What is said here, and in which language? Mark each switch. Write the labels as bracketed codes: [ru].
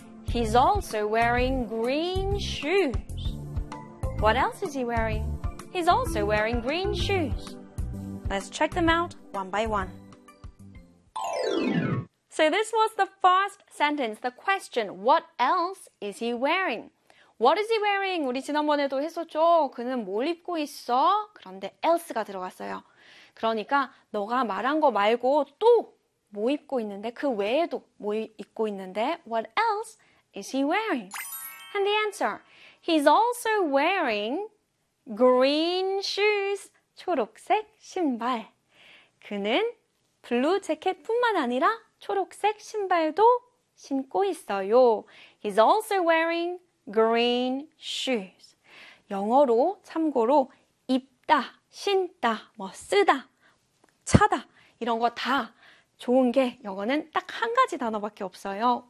[en] He's also wearing green shoes. What else is he wearing? He's also wearing green shoes. Let's check them out one by one. So this was the first sentence, the question. What else is he wearing? What is he wearing? [ko] 우리 지난번에도 했었죠. 그는 뭘 입고 있어? 그런데 else가 들어갔어요. 그러니까 너가 말한 거 말고 또 뭐 입고 있는데? 그 외에도 뭐 입고 있는데? [en] What else is he wearing? And the answer, he's also wearing green shoes, [ko] 초록색 신발. 그는 블루 재킷뿐만 아니라 초록색 신발도 신고 있어요. [en] He's also wearing green shoes. [ko] 영어로 참고로 입다, 신다, 뭐 쓰다, 차다 이런 거 다 좋은 게 영어는 딱 한 가지 단어밖에 없어요.